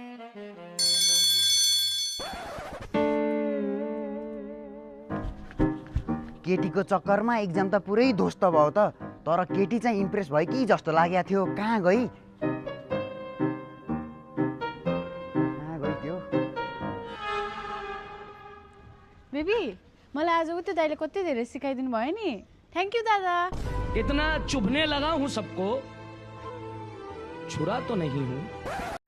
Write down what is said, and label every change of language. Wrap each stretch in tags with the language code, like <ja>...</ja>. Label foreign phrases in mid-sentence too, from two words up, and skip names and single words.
<ne>केटीको चक्करमा एक्जाम त पुरै ध्वस्त भयो त। तर केटी चाहिँ इम्प्रेस भयो कि जस्तो लागेको थियो। कहाँ गई त्यो? बेबी मलाई आज उतै दाइले कति धेरै सिकाइदिनु भयो नि।</ne> <en>thank you दादा।</en> <hi>इतना चुभने लगा हूँ सबको, छुरा तो नहीं हूँ।</hi>